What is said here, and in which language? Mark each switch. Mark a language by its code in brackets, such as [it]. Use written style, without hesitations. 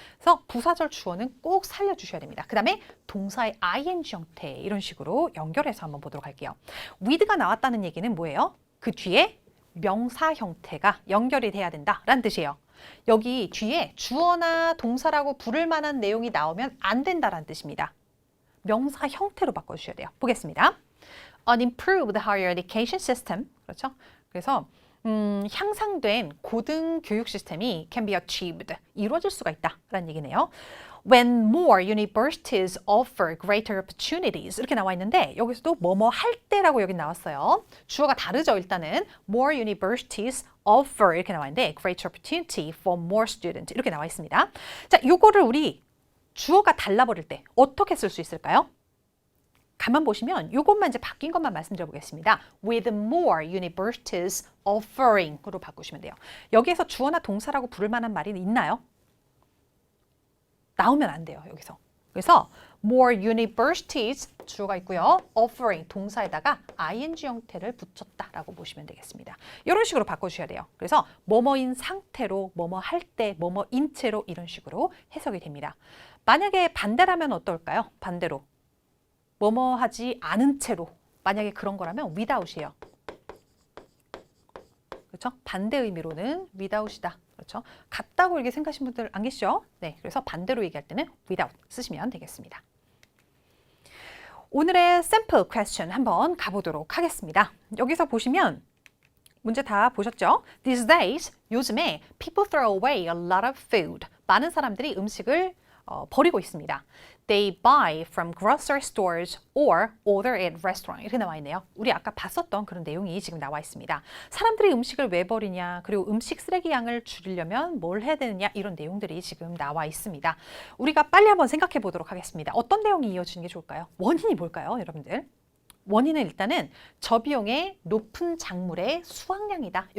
[ko] 그래서 부사절 주어는 꼭 살려주셔야 됩니다. 그 다음에 동사의 ing 형태 이런 식으로 연결해서 한번 보도록 할게요. with가 나왔다는 얘기는 뭐예요? 그 뒤에 명사 형태가 연결이 돼야 된다라는 뜻이에요. 여기 뒤에 주어나 동사라고 부를 만한 내용이 나오면 안 된다라는 뜻입니다. 명사 형태로 바꿔주셔야 돼요. 보겠습니다. [en] An improved higher education system. [ko] 그렇죠? 그래서 향상된 고등 교육 시스템이 [en] can be achieved. [ko] 이루어질 수가 있다라는 얘기네요. [en] When more universities offer greater opportunities. [ko] 이렇게 나와 있는데 여기서도 뭐뭐 할 때라고 여기 나왔어요. 주어가 다르죠. 일단은 [en] more universities offer [ko] 이렇게 나와 있는데 [en] greater opportunity for more students [ko] 이렇게 나와 있습니다. 자, 요거를 우리 주어가 달라버릴 때 어떻게 쓸 수 있을까요? 가만 보시면 이것만 이제 바뀐 것만 말씀드려 보겠습니다. [en] With more universities offering으로 [ko] 바꾸시면 돼요. 여기에서 주어나 동사라고 부를 만한 말이 있나요? 나오면 안 돼요, 여기서. 그래서 more universities 주어가 있고요. offering 동사에다가 ing 형태를 붙였다라고 보시면 되겠습니다. 이런 식으로 바꿔주셔야 돼요. 그래서 뭐뭐인 상태로, 뭐뭐 할 때, 뭐뭐인 채로 이런 식으로 해석이 됩니다. 만약에 반대라면 어떨까요? 반대로 뭐뭐 하지 않은 채로 만약에 그런 거라면 without이에요. 그렇죠? 반대 의미로는 without이다. 그렇죠? 같다고 이렇게 생각하시는 분들 안 계시죠? 네, 그래서 반대로 얘기할 때는 without 쓰시면 되겠습니다. 오늘의 샘플 퀘스천 한번 가보도록 하겠습니다. 여기서 보시면 문제 다 보셨죠? [en] These days, [ko] 요즘에 [en] people throw away a lot of food. [ko] 많은 사람들이 음식을 버리고 있습니다. [en] They buy from grocery stores or order at restaurant. [ko] 이렇게 나와 있네요. 우리 아까 봤었던 그런 내용이 지금 나와 있습니다. 사람들이 음식을 왜 버리냐, 그리고 음식 쓰레기 양을 줄이려면 뭘 해야 되느냐 이런 내용들이 지금 나와 있습니다. 우리가 빨리 한번 생각해 보도록 하겠습니다. 어떤 내용이 이어지는 게 좋을까요? 원인이 뭘까요, 여러분들? 원인은 일단은 저비용의 높은 작물의 수확량이다.